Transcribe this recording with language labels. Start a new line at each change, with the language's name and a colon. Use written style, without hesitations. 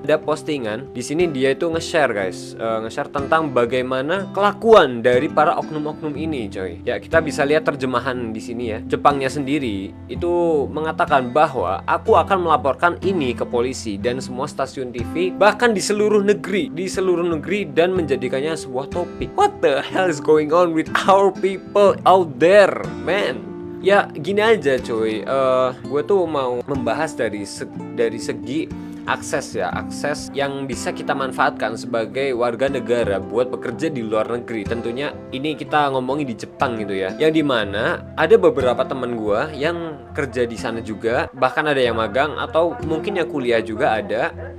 Indonesian: Ada postingan di sini, dia itu nge-share guys, nge-share tentang bagaimana kelakuan dari para oknum-oknum ini coy. Ya kita bisa lihat terjemahan di sini ya. Jepangnya sendiri itu mengatakan bahwa aku akan melaporkan ini ke polisi dan semua stasiun TV, bahkan di seluruh negeri, dan menjadikannya sebuah topik.
English: What the hell is going on with our people out there, man?
Indonesian: Ya gini aja cuy, gue tuh mau membahas dari segi akses ya, akses yang bisa kita manfaatkan sebagai warga negara buat bekerja di luar negeri. Tentunya ini kita ngomongin di Jepang gitu ya, yang dimana ada beberapa teman gue yang kerja di sana juga, bahkan ada yang magang atau mungkin yang kuliah juga ada.